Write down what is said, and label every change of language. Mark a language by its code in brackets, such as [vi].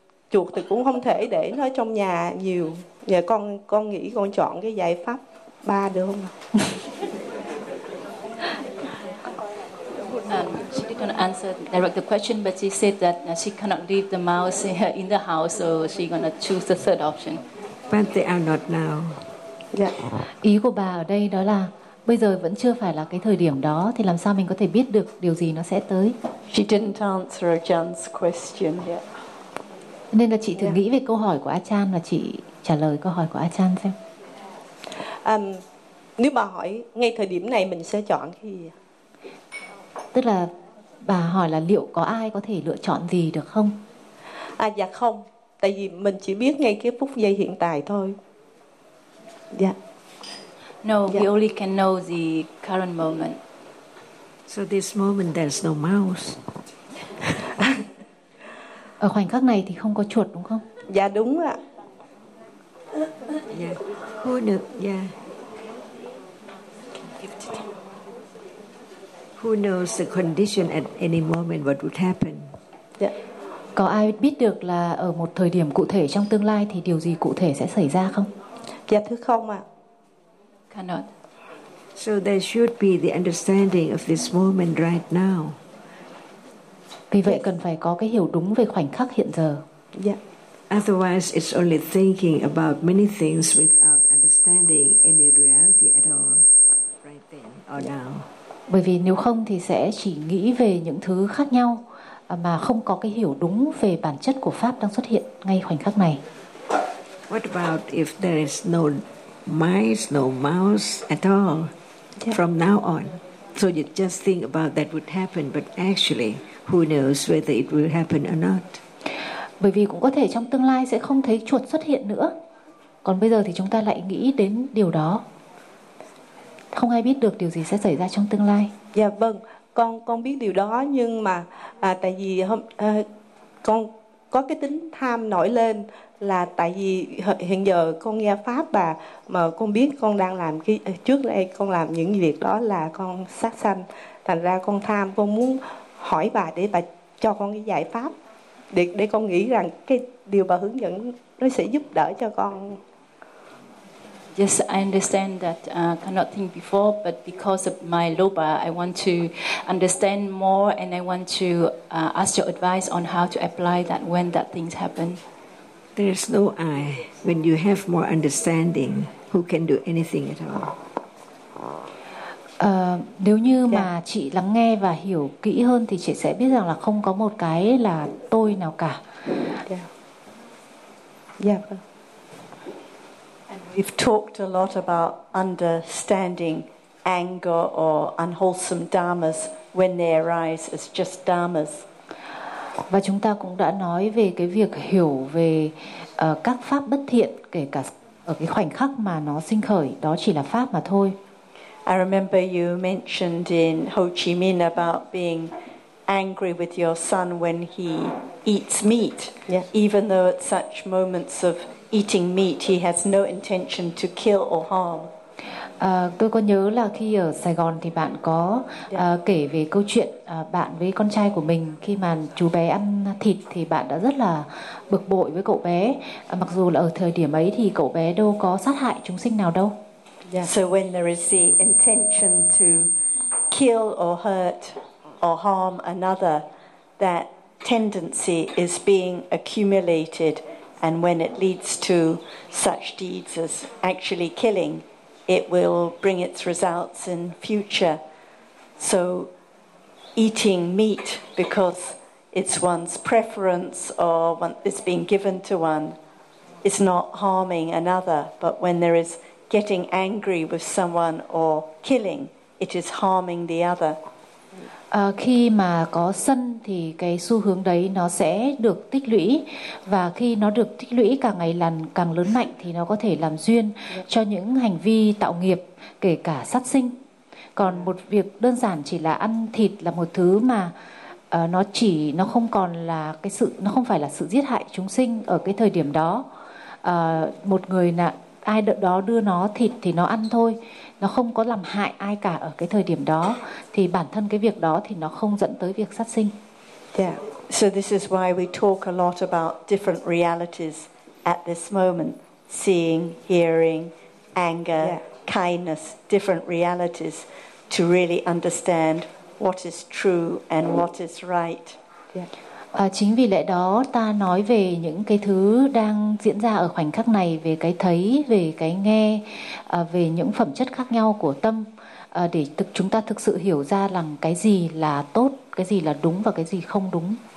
[vi] Chuột thì cũng không thể để nó trong nhà nhiều. Giờ con nghĩ con chọn cái giải pháp ba được không ạ? [en] She didn't answer direct the question, but she said that she cannot leave the mouse in the house, so she's gonna choose the third option. But they are not now. Yeah. [vi] Ý của bà ở đây đó là bây giờ vẫn chưa phải là cái thời điểm đó, thì làm sao mình có thể biết được điều gì nó sẽ tới? [en] She didn't answer Achan's question yet. [vi] Nên là chị thử nghĩ về câu hỏi của Achan và chị trả lời câu hỏi của Achan xem. Nếu bà hỏi ngay thời điểm này mình sẽ chọn cái gì? Tức là bà hỏi là liệu có ai có thể lựa chọn gì được không? À dạ không, tại vì mình chỉ biết ngay cái phút giây hiện tại thôi. Dạ. [en] No, [vi] dạ. [en] We only can know the current moment. So this moment there's no mouse. [vi] Ở khoảnh khắc này thì không có chuột đúng không? Dạ đúng ạ. Dạ. Thôi được, dạ. [en] Who knows the condition at any moment what would happen? Yeah. [vi] Có ai biết được là ở một thời điểm cụ thể trong tương lai thì điều gì cụ thể sẽ xảy ra không? Dạ thưa không ạ. [en] Cannot. So there should be the understanding of this moment right now. [vi] Vì vậy cần phải có cái hiểu đúng về khoảnh khắc hiện giờ. [en] Yeah. Otherwise it's only thinking about many things without understanding any reality at all right then or now. [vi] Bởi vì nếu không thì sẽ chỉ nghĩ về những thứ khác nhau mà không có cái hiểu đúng về bản chất của pháp đang xuất hiện ngay khoảnh khắc này. [en] What about if there is no mice, no mouse at all from now on? So you just think about that would happen, but actually who knows whether it will happen or not? [vi] Bởi vì cũng có thể trong tương lai sẽ không thấy chuột xuất hiện nữa. Còn bây giờ thì chúng ta lại nghĩ đến điều đó. Không ai biết được điều gì sẽ xảy ra trong tương lai. Dạ vâng, con biết điều đó, nhưng mà tại vì hôm con có cái tính tham nổi lên là tại vì hiện giờ con nghe pháp bà mà con biết con đang làm cái trước đây con làm những việc đó là con sát sanh, thành ra con tham, con muốn hỏi bà để bà cho con cái giải pháp để con nghĩ rằng cái điều bà hướng dẫn nó sẽ giúp đỡ cho con. [en] Yes, I understand that I cannot think before, but because of my loba, I want to understand more and I want to ask your advice on how to apply that when that things happen. There is no I. When you have more understanding, who can do anything at all? [vi] Nếu như mà chị lắng nghe và hiểu kỹ hơn thì chị sẽ biết rằng là không có một cái là tôi nào cả. [en] Yeah. We've talked a lot about understanding anger or unwholesome dharmas when they arise as just dharmas. [vi] Và chúng ta cũng đã nói về cái việc hiểu về các pháp bất thiện kể cả ở cái khoảnh khắc mà nó sinh khởi, đó chỉ là pháp mà thôi. [en] I remember you mentioned in Ho Chi Minh about being angry with your son when he eats meat, even though at such moments of eating meat, he has no intention to kill or harm. [vi] Tôi có nhớ là khi ở Sài Gòn thì bạn có kể về câu chuyện bạn với con trai của mình, khi mà chú bé ăn thịt thì bạn đã rất là bực bội với cậu bé, mặc dù là ở thời điểm ấy thì cậu bé đâu có sát hại chúng sinh nào đâu. [en] Yeah. So when there is the intention to kill or hurt or harm another, that tendency is being accumulated, and when it leads to such deeds as actually killing, it will bring its results in future. So eating meat because it's one's preference or it's being given to one is not harming another, but when there is getting angry with someone or killing, it is harming the other. [vi] Khi mà có sân thì cái xu hướng đấy nó sẽ được tích lũy, và khi nó được tích lũy càng ngày càng lớn mạnh thì nó có thể làm duyên cho những hành vi tạo nghiệp, kể cả sát sinh. Còn một việc đơn giản chỉ là ăn thịt là một thứ mà nó không còn là cái sự, nó không phải là sự giết hại chúng sinh ở cái thời điểm đó. Một người ai đó đưa nó thịt thì nó ăn thôi, nó không có làm hại ai cả ở cái thời điểm đó, thì bản thân cái việc đó thì nó không dẫn tới việc sát sinh. [en] Yeah. So this is why we talk a lot about different realities at this moment: seeing, hearing, anger, yeah, kindness, different realities, to really understand what is true and what is right. Yeah. [vi] Chính vì lẽ đó ta nói về những cái thứ đang diễn ra ở khoảnh khắc này, về cái thấy, về cái nghe, về những phẩm chất khác nhau của tâm, để chúng ta thực sự hiểu ra rằng cái gì là tốt, cái gì là đúng và cái gì không đúng.